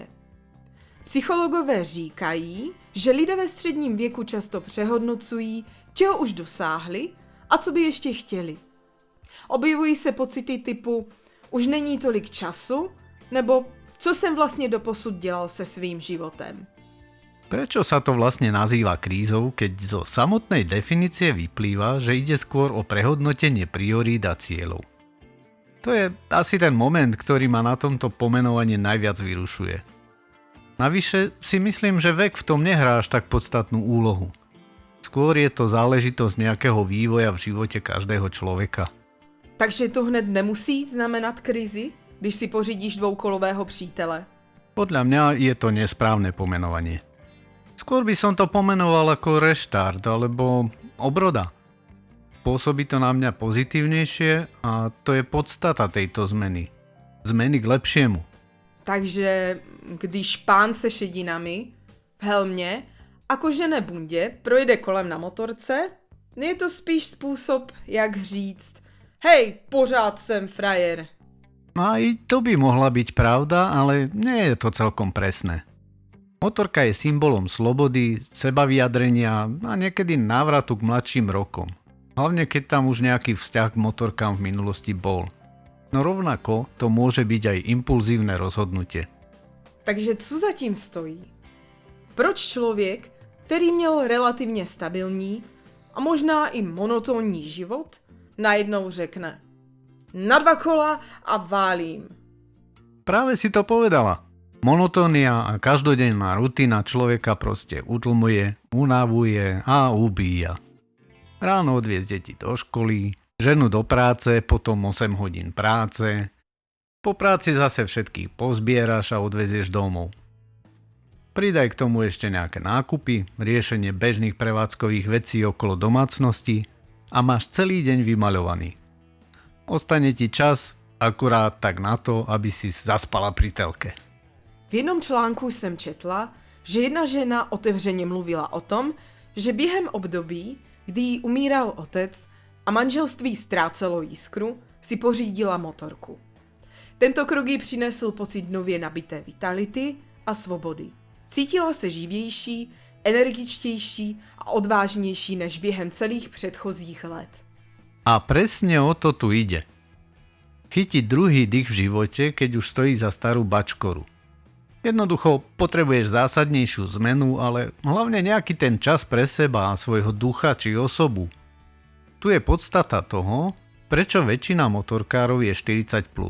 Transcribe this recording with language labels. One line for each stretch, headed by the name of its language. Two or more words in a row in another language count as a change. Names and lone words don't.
Czech: Psychologové říkají, že lidé ve středním věku často přehodnocují, čeho už dosáhli a co by ještě chtěli. Objevují se pocity typu už není tolik času, nebo co jsem vlastně doposud dělal se svým životem.
Slovak: Prečo sa to vlastne nazýva krízou, keď zo samotnej definície vyplýva, že ide skôr o prehodnotenie priorít a cieľov? To je asi ten moment, ktorý ma na tomto pomenovaní najviac vyrušuje. Navyše si myslím, že vek v tom nehrá až tak podstatnú úlohu. Skôr je to záležitosť nejakého vývoja v živote každého človeka.
Czech: Takže to hned nemusí znamenat krizi, když si pořídíš dvoukolového přítele?
Slovak: Podľa mňa je to nesprávne pomenovanie. Skôr by som to pomenoval ako reštart alebo obroda. Pôsobí to na mňa pozitívnejšie a to je podstata tejto zmeny. Zmeny k lepšiemu.
Czech: Takže když pán se šedinami v helmě a kožené bundě projede kolem na motorce, je to spíš způsob, jak říct: hej, pořád jsem frajer.
Slovak: Aj to by mohla byť pravda, ale nie je to celkom presné. Motorka je symbolom slobody, sebavyjadrenia a niekedy návratu k mladším rokom. Hlavne keď tam už nejaký vzťah k motorkám v minulosti bol. No rovnako to môže byť aj impulzívne rozhodnutie.
Czech: Takže co zatím stojí? Proč člověk, který měl relativně stabilní a možná i monotónní život, najednou řekne: na 2 kola a válím?
Slovak: Práve si to povedala. Monotónia a každodenná rutina človeka proste utlmuje, unavuje a ubíja. Ráno odviezť deti do školy, ženu do práce, potom 8 hodín práce. Po práci zase všetkých pozbieraš a odvezieš domov. Pridaj k tomu ešte nejaké nákupy, riešenie bežných prevádzkových vecí okolo domácnosti a máš celý deň vymaľovaný. Ostane ti čas akurát tak na to, aby si zaspala pri telke.
Czech: V jednom článku jsem četla, že jedna žena otevřeně mluvila o tom, že během období, kdy jí umíral otec a manželství ztrácelo jiskru, si pořídila motorku. Tento krok jí přinesl pocit nově nabité vitality a svobody. Cítila se živější, energičtější a odvážnější než během celých předchozích let.
Slovak: A presne o to tu ide. Chytiť druhý dých v živote, keď už stojí za starú bačkoru. Jednoducho potrebuješ zásadnejšiu zmenu, ale hlavne nejaký ten čas pre seba a svojho ducha či osobu. Tu je podstata toho, prečo väčšina motorkárov je 40+.